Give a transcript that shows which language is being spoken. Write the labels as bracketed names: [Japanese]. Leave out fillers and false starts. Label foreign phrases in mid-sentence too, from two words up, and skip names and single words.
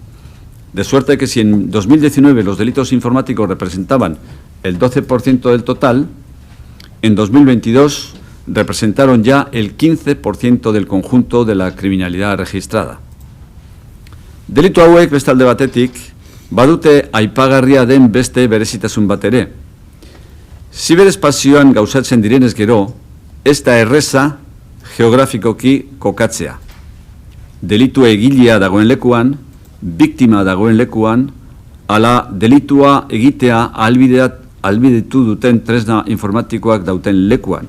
[Spanish] De suerte que si en 2019 los delitos informáticos representaban el 12% del total, en 2022 representaron ya el 15% del conjunto de la criminalidad registrada. [Basque] Delitu hauek bestalde batetik, badute aipagarria den beste berezitasun bat ere. Ziberespazioan gauzatzen direnez gero, ez da erreza geografikoki kokatzea. Delitu egilea dagoen lekuan, biktima dagoen lekuan, ala delitua egitea ahalbidetu duten tresna informatikoak dauten lekuan.